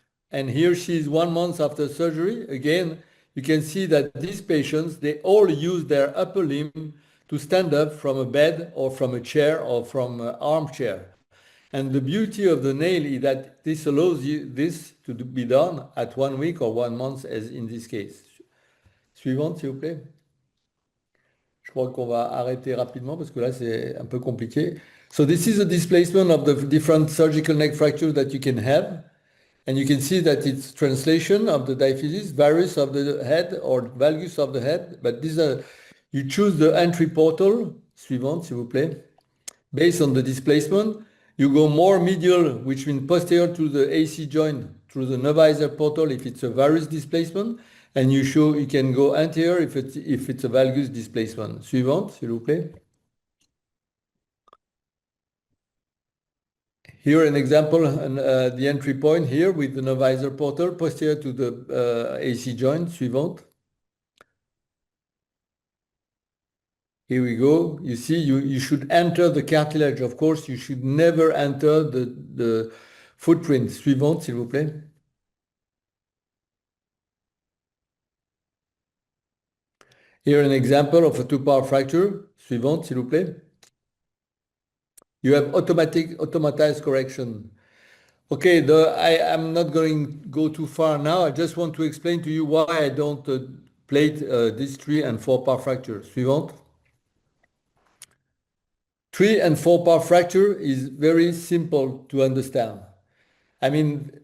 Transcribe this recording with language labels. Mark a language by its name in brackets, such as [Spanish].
[English] And here she is 1 month after surgery. Again, you can see that these patients, they all use their upper limb to stand up from a bed or from a chair or from an armchair. And the beauty of the nail is that this allows you this to be done at 1 week or 1 month, as in this case. [French] Suivante, s'il vous plaît. Je crois qu'on va arrêter rapidement parce que là, c'est un peu compliqué. [English] So this is a displacement of the different surgical neck fractures that you can have. And you can see that it's translation of the diaphysis, varus of the head or valgus of the head. But these are, you choose the entry portal, [French] suivante, s'il vous plaît. [English] Based on the displacement, you go more medial, which means posterior to the AC joint through the novisor portal if it's a varus displacement. And you can go anterior if it's a valgus displacement. [French] Suivante, s'il vous plaît. [English] Here an example, the entry point here with the novisor portal posterior to the AC joint. [French] Suivante. [English] Here we go. You see, you should enter the cartilage. Of course, you should never enter the footprint. [French] Suivante, s'il vous plaît. [English] Here an example of a two-part fracture. [French] Suivante, s'il vous plaît. [English] You have automatized correction. Okay, I'm not going to go too far now. I just want to explain to you why I don't plate these 3 and 4-part fractures. [French] Suivante. [English] 3 and 4-part fracture is very simple to understand. I mean,